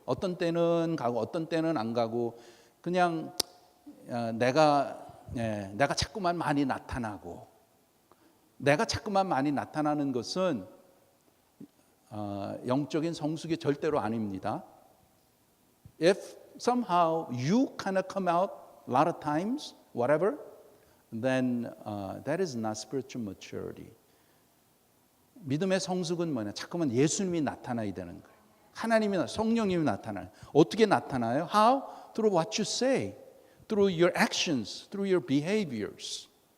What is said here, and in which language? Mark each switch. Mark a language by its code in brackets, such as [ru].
[ko] 어떤 때는 가고 어떤 때는 안 가고 그냥 내가 자꾸만 많이 나타나고 내가 자꾸만 많이 나타나는 것은 영적인 성숙이 절대로 아닙니다. [en] If somehow you kind of come out a lot of times, whatever, then that is not spiritual maturity. [ko] 믿음의 성숙은 뭐냐? 자꾸만 예수님이 나타나야 되는 거예요. 하나님이 성령님이 나타나요. 어떻게 나타나요? How? [en] Through what you say, through your actions, through your behaviors.